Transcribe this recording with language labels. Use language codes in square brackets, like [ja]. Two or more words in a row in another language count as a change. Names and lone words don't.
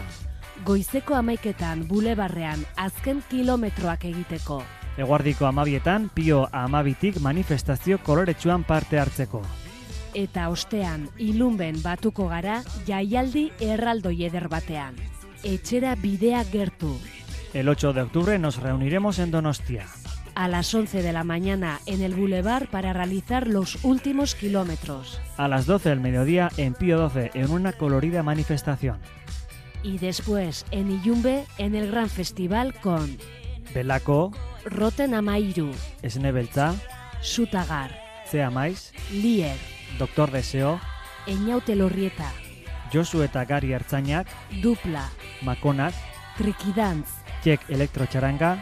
[eu] Goizeko 11etan bulebarrean azken kilometroak egiteko. Eguardiko 12etan Pio 12tik manifestazio koloretsuan parte hartzeko. Eta ostean, ilunben batuko gara jaialdi erraldoi eder batean. Etxera bidea gertu. [es] El 8 de octubre nos reuniremos en Donostia. A las 11 de la mañana en el bulevar para realizar los últimos kilómetros. A las 12 del mediodía en Pío 12 en una colorida manifestación. Y después en Ilunbe en el gran festival con Belako, Roten Amairu, Esnebeltza, Sutagar, Zea Maiz, Lier, Doktor Deseo, Eñaute Lorrieta, Josu eta Gari Ertzainak, Dupla, Makonak, Trikidantz, Txek Elektrotxaranga,